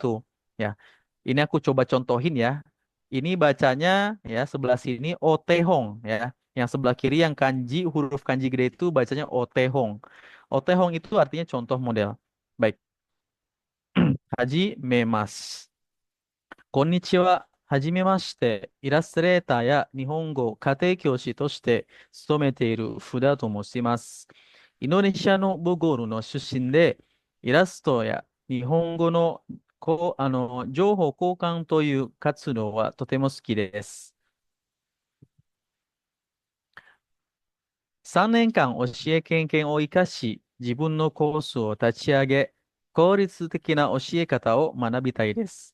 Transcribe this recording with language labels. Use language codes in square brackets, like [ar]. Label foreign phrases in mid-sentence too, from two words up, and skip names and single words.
[id] Ya, ini aku coba contohin ya. Ini bacanya ya sebelah sini Otehong ya. Yang sebelah kiri yang kanji huruf kanji gede itu bacanya Otehong. Otehong itu artinya contoh model. Baik, Haji Memas. [ja] こんにちは。はじめまして。イラストレーターや日本語家庭教師として勤めている福田と申します。インドネシアのボゴールの出身で、イラストや日本語の情報交換という活動はとても好きです。3年間教え経験を生かし、自分のコースを立ち上げ、効率的な教え方を学びたいです。